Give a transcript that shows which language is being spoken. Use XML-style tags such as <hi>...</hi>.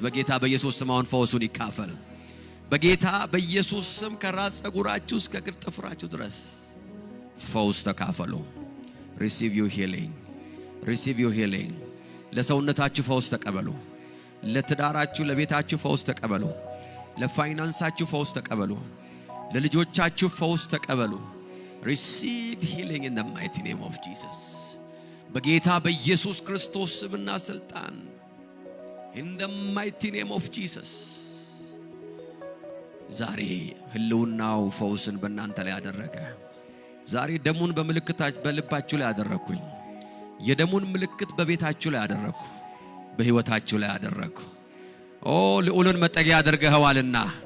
<am>በጌታ በኢየሱስ ስም አሁን ፈውሱን ይካፈል። በጌታ በኢየሱስ ስም ከራስ ፀጉራችሁ እስከ እግር ጥፍራችሁ ድረስ ፈውስ ተካፈሉ።</am> <en>Receive your healing. Receive your healing.</en> <am>ለሰውነታችሁ ፈውስ ተቀበሉ። ለትዳራችሁ ለቤታችሁ ፈውስ ተቀበሉ። ለፋይናንሳችሁ ፈውስ ተቀበሉ። ለልጆቻችሁ ፈውስ ተቀበሉ።</am> <en>Receive healing in the mighty name of Jesus.</en> <am>በጌታ በኢየሱስ ክርስቶስ ስምና ስልጣን</am> <en>in the mighty name of Jesus.</en> <am>ዛሬ ህልውናው ፈውስን በእናንተ ላይ ያደረገ ዛሬ ደሙን በልባችሁ ላይ ያደረኩኝ የደሙን ምልክት በቤታችሁ ላይ ያደረኩ በህይወታችሁ ላይ ያደረኩ ኦ ልዑልን መጠጊያ አድርገኸዋልና</am>